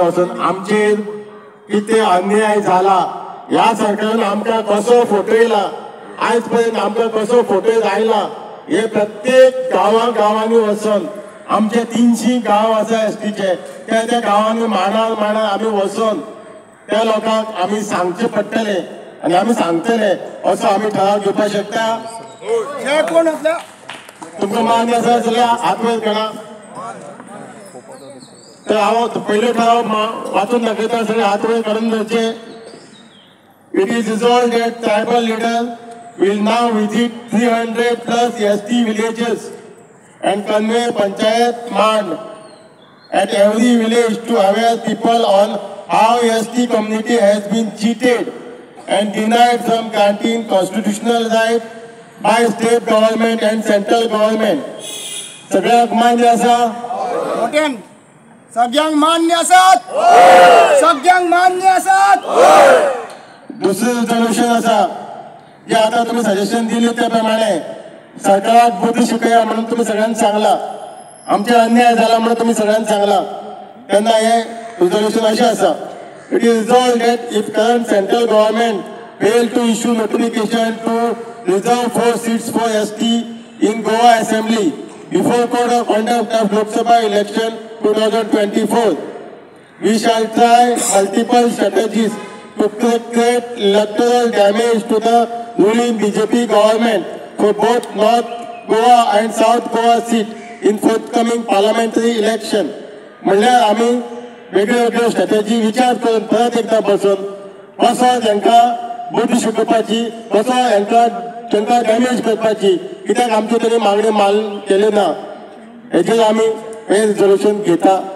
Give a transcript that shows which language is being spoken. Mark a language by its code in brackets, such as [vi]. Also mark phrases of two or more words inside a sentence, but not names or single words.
[kok] वचून आमचेर कितें अन्याय जाला ह्या सरकारान आमकां कसो फटयला आयज पर्यंत आमकां कसो फटय आयला हे प्रत्येक गांवांनी वचून आमचे 300 गांव आसा एसटीचे त्या गांवांनी मांडार आमी वचून त्या लोकांक आमी सांगचें पडटलें आनी आमी सांगतले असो आमी ठराव घेवपाक शकता कोण आसला तुमकां मान्य आसा जाल्यार हात वयर करा तर हांव पयलो ठराव वाचून दाखयता सगळे हात वयर काडून धरचे [en] It is resolved that tribal leader will now visit 300+ ST villages and convey Panchayat Mand at every village to aware people on how ST community has been cheated and denied from granting constitutional right by state government and central government. [kok] सगळ्यांक मान्य आसा मोठ्यान सगळ्यांक मान्य आसात सगळ्यांक मान्य आसात दुसरे रिझोल्युशन आसा जे आता तुम्ही सजेशन दिले त्या प्रमाणे सरकाराक बुद्धी शिकया म्हणून तुम्ही सगळ्यांनी सांगला आमचे अन्याय झाला म्हणून तुम्ही सगळ्यांनी सांगला तेन्ना हे रिझोल्युशन अशें आसा [en] It is resolved that if current central government fail to issue notification to reserve 4 seats for ST in Goa Assembly before code of conduct of Lok Sabha election 2024. We shall try multiple strategies to create electoral damage to the ruling BJP government for both North Goa and South Goa seat in forthcoming parliamentary election. [kok] म्हणल्यार आमी वेगळ्यो वेगळ्यो स्ट्रॅटेजी विचार करून परत एकदा बसून कसो तांकां बुद्धी शिकोवपाची कसो तांकां डॅमेज करपाची कित्याक आमचे तरी मागणी मान केले ना हेजेर आमी हे रिझोल्युशन घेता.